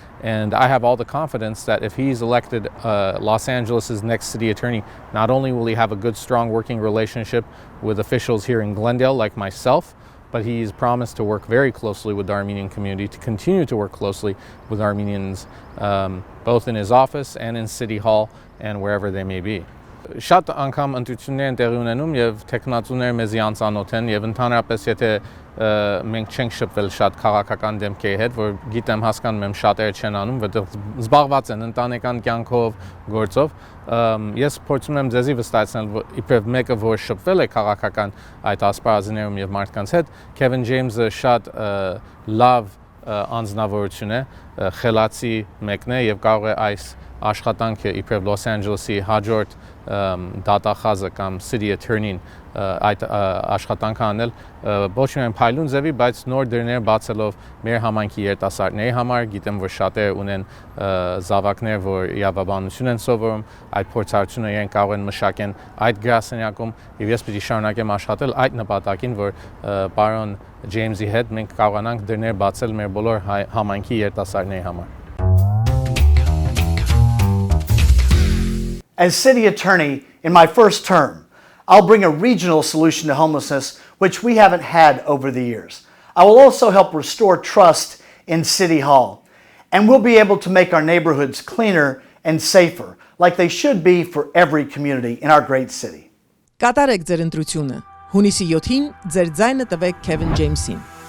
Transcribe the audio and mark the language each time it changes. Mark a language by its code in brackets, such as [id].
[en] And I have all the confidence that if he's elected Los Angeles' next city attorney, not only will he have a good, strong working relationship with officials here in Glendale like myself, but he's promised to work very closely with the Armenian community, to continue to work closely with Armenians, both in his office and in City Hall and wherever they may be. [hy] Շատ անգամ ընտրություններ են տեղի ունենում եւ տեխնատուները մեզի անծանոթ են եւ ընդհանրապես եթե մենք չենք շփվել շատ քաղաքական դեմքերի հետ, որ գիտեմ հասկանում եմ շատերը չեն անում, որտեղ զբաղված են ընտանեկան կյանքով, գործով, ես փորձում եմ ձեզի վստահեցնել, որ իբրև մեկը որ շփվել է քաղաքական այդ ասպարազներում եւ մարդկանց հետ, Kevin James-ը շատ լավ անձնավորություն է, խելացի մեկն է եւ կարող է այս աշխատանքը իբրև Los Angeles-ի հաջորդ դատախազը կամ city attorney-ին այդ աշխատանքը անել ոչ միայն փայլուն ձևի, բայց նոր դռներ բացելով մեր համայնքի երիտասարդների համար, գիտեմ որ շատերը ունեն զավակներ, որ իրավաբանություն են սովորում, այդ փորձառությունը իրենք կարող են մշակեն այդ գրասենյակում եւ ես պիտի շարունակեմ աշխատել այդ նպատակին, որ պարոն Ջեյմսի հետ մենք կարողանանք դռներ բացել մեր բոլոր համայնքի երիտասարդների համար. [en] As city attorney in my first term, I'll bring a regional solution to homelessness, which we haven't had over the years. I will also help restore trust in City Hall, and we'll be able to make our neighborhoods cleaner and safer, like they should be for every community in our great city. [hy] Կատարեք ձեր ընտրությունը։ Հունիսի 7-ին ձեր ձայնը տվեք Kevin James-ին.